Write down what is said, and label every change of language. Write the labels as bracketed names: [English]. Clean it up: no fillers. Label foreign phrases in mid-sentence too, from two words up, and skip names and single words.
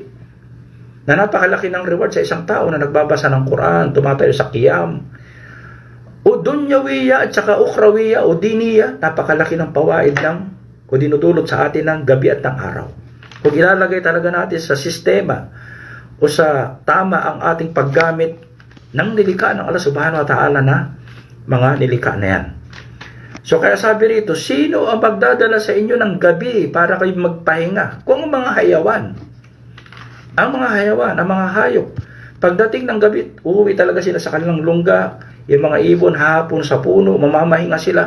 [Filipino] Na napakalaki ng reward sa isang tao na nagbabasa ng Quran, tumatayo sa qiyam. O dunyawiya at saka ukhrawiya o diniya, napakalaki ng pawaid o dinudulot sa atin ng gabi at ng araw. Kung ilalagay talaga natin sa sistema o sa tama ang ating paggamit ng nilikha ng Allah [Arabic] سبحانه وتعالى [Filipino] na mga nilikha na yan. So kaya sabi rito, sino ang magdadala sa inyo ng gabi para kayo magpahinga? Kung ang mga hayawan, ang mga hayop, pagdating ng gabi, uuwi talaga sila sa kanilang lungga, yung mga ibon hapon sa puno, mamamahinga sila.